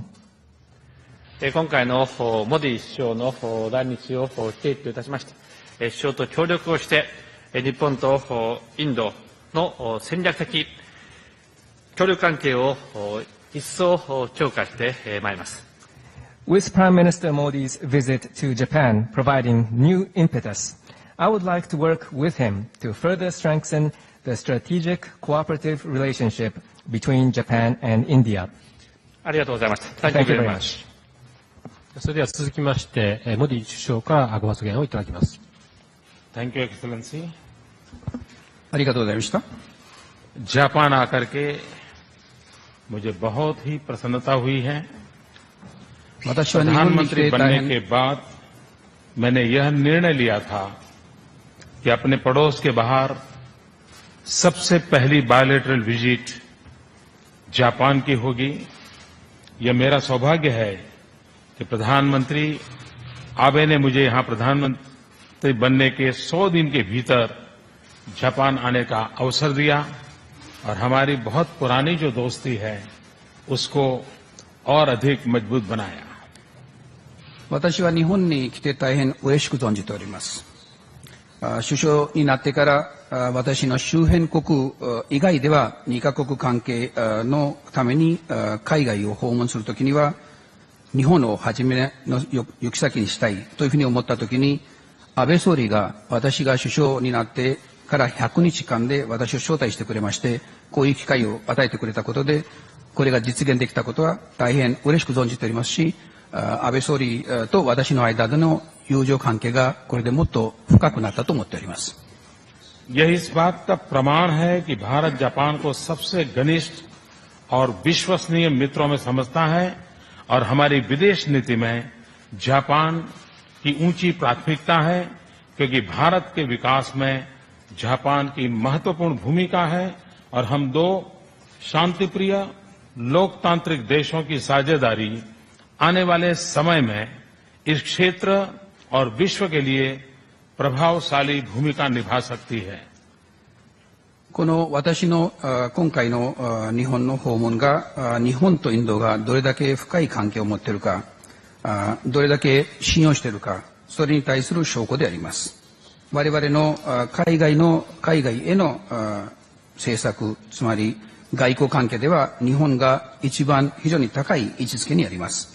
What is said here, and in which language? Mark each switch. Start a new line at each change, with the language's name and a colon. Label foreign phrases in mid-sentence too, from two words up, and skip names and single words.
Japanese: 今回のモディ首相の来日を契機といたしまして、首相と協力をして、日本とインドの戦略的協力関係を一層強化してまいります。
English: With Prime Minister Modi's visit to Japan providing new impetus, I would like to work with him to further strengthen the strategic cooperative relationship between Japan and India.
Japanese: ありがとうございました。
English: Thank you very much.
Japanese: それでは続きまして、モディ首相からご発言をいただきます。
English: Thank you, Excellency.
Japanese: ありがとうございました。
Hindi: जापान आकर के मुझे बहुत ही प्रसन्नता हुई है। प्रधानमंत्री बनने के बाद मैंने यह निर्णय लिया था कि अपने पड़ोस के बाहर सबसे पहली
English: bilateral visit
Hindi: जापान की होगी। यह मेरा सौभाग्य है कि प्रधानमंत्री आबे ने मुझे यहां प्रधानमंत्री बनने के 100 दिन के भीतर जापान आने का अवसर दिया और हमारी बहुत पुरानी जो दोस्ती है उसको और अधिक मजबूत बनाया।
Japanese: 私は日本に来て大変嬉しく存じております。首相になってから私の周辺国以外では2カ国関係のために海外を訪問するときには日本をはじめの行き先にしたいというふうに思ったときに安倍総理が私が首相になってから100日間で私を招待してくれましてこういう機会を与えてくれたことでこれが実現できたことは大変嬉しく存じておりますし安倍総理と私の間での友情関係がこれでもっと深くなったと思っております。
Hindi: यह इस बात का प्रमाण है कि भारत जापान को सबसे घनिष्ठ और विश्वसनीय मित्रों में समझता है और हमारी विदेश नीति में जापान की ऊंची प्राथमिकता है क्योंकि भारत के विकास में जापान की महत्वपूर्ण भूमिका है और हम दो शांतिप्रिय लोकतांत्रिक देशों की साझेदारी आने वाले समय में इस क्षेत्र और विश्व के लिए प्रभावशाली भूमिका निभा सकती है।
Japanese: この私の今回の日本の訪問が日本とインドがどれだけ深い関係を持っているかどれだけ信用しているかそれに対する証拠であります。我々の海外への政策つまり外交関係では日本が一番非常に高い位置づけにあります。